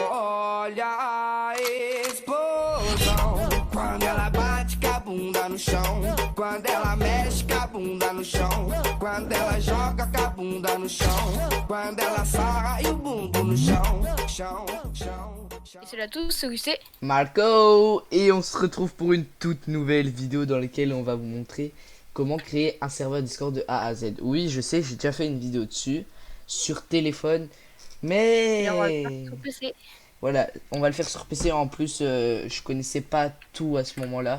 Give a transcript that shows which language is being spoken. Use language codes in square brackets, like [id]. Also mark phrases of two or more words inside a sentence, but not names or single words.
[pt] Olha a explosão quando ela bate com a bunda no chão, quando ela mexe com a bunda no chão, quando ela joga com a bunda no chão, quando ela sarra e o bumbum no chão, chão, chão. [fr] Et salut à tous, c'est Augustin. Marco, et on se retrouve pour une toute nouvelle vidéo dans laquelle on va vous montrer comment créer un serveur Discord de A à Z. Oui, je sais, j'ai déjà fait une vidéo dessus sur téléphone, Et on va le faire mais sur PC. voilà, on va le faire sur PC. En plus, je connaissais pas tout à ce moment-là.